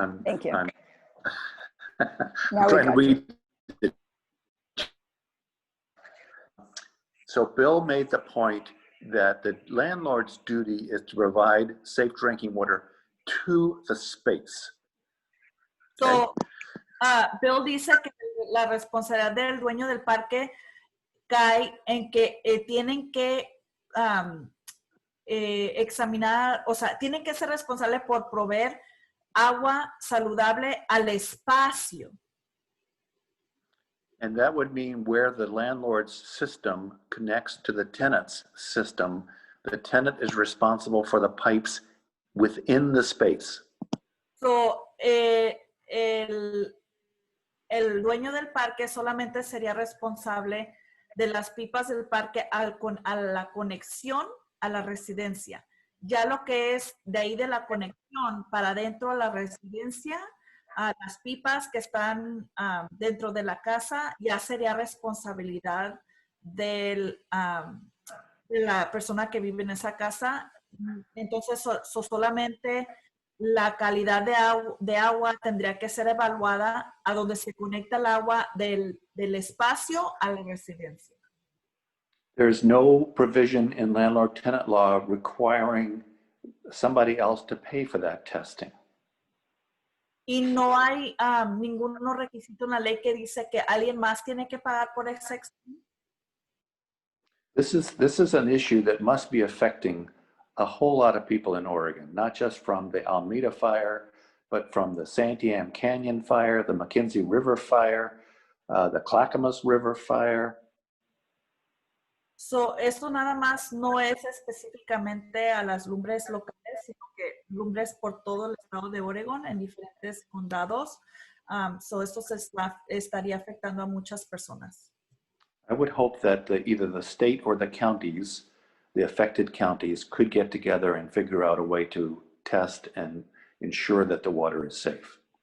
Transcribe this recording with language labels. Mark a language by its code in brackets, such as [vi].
[en] Thank you. I'm Now we trying to got you. read it. So Bill made the point that the landlord's duty is to provide safe drinking water to the space. [es] So, Bill dice que la responsabilidad del dueño del parque cae en que tienen que examinar, o sea, tienen que ser responsables por proveer agua saludable al espacio. [en] And that would mean where the landlord's system connects to the tenant's system, the tenant is responsible for the pipes within the space. [es] So, el dueño del parque solamente sería responsable de las pipas del parque a la conexión a la residencia. Ya lo que es de ahí de la conexión para dentro de la residencia, a las pipas que están dentro de la casa, ya sería responsabilidad de la persona que vive en esa casa. Entonces, solamente la calidad de agua tendría que ser evaluada a donde se conecta el agua del espacio a la residencia. [en] There's no provision in landlord-tenant law requiring somebody else to pay for that testing. [es] Y no hay ningún requisito en la ley que dice que alguien más tiene que pagar por ese examen. [en] This is an issue that must be affecting a whole lot of people in Oregon, not just from the Almeda Fire, but from the Santiam Canyon Fire, the McKenzie River Fire, the Clackamas River Fire. [es] So, esto nada más no es específicamente a las lumbres locales, sino que lumbres por todo el estado de Oregon en diferentes condados. So, esto estaría afectando a muchas personas. [en] I would hope that either the state or the counties, the affected counties, could get together and figure out a way to test and ensure that the water is safe.